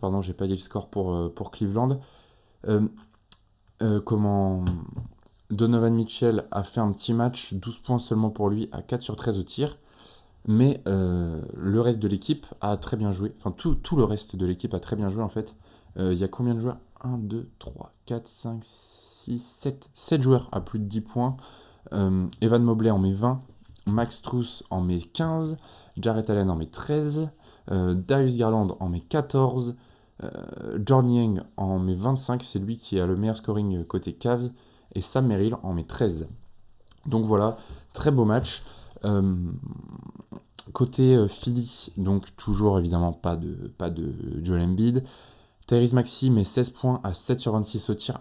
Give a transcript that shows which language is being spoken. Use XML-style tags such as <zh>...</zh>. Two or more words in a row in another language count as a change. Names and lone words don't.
<fr>Pardon, j'ai pas dit le score pour Cleveland. Euh, comment Donovan Mitchell a fait un petit match, 12 points seulement pour lui, à 4 sur 13 au tir. Mais le reste de l'équipe a très bien joué. Enfin, tout le reste de l'équipe a très bien joué en fait. Il y a combien de joueurs 1, 2, 3, 4, 5, 6, 7. 7 joueurs à plus de 10 points. Evan Mobley en met 20. Max Strus en met 15. Jarrett Allen en met 13. Darius Garland en met 14. Jordan Yang en met 25. C'est lui qui a le meilleur scoring côté Cavs. Et Sam Merrill en met 13. Donc voilà, très beau match. Côté Philly, donc toujours évidemment pas de Joel Embiid. Tyrese Maxey met 16 points à 7 sur 26 au tir.</fr>